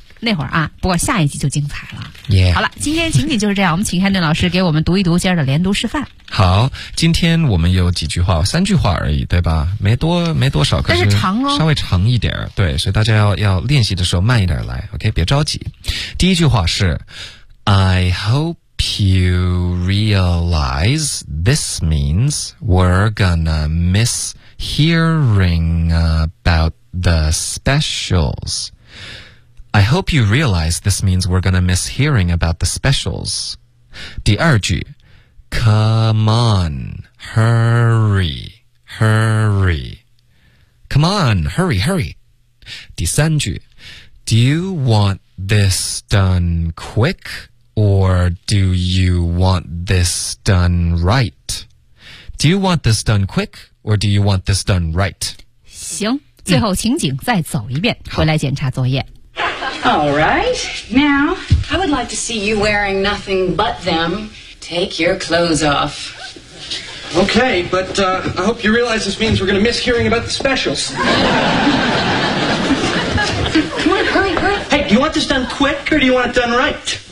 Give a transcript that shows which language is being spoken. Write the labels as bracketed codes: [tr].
[zh] 那会儿啊，不过下一集就精彩了。 [en] Yeah. [zh] 好了，今天情景就是这样。我们请汉顿老师给我们读一读今儿的连读示范。好，今天我们有几句话，三句话而已，对吧？没多少，但是长哦，稍微长一点。对，所以大家要练习的时候慢一点来 ，OK？别着急。第一句话是 [en] ，I hope you realize this means we're gonna miss hearing about the specials. I hope you realize this means we're gonna miss hearing about the specials. [zh] 第二句 [en] ,come on, hurry, hurry. Come on, hurry, hurry. [zh] 第三句 [en] ,do you want this done quick or do you want this done right? Do you want this done quick or do you want this done right? [zh] 行，最后情景再走一遍，回来检查作业。 [en] All right. Now, I would like to see you wearing nothing but them. Take your clothes off. Okay, but, I hope you realize this means we're going to miss hearing about the specials. Come on, hurry, hurry. Hey, do you want this done quick or do you want it done right?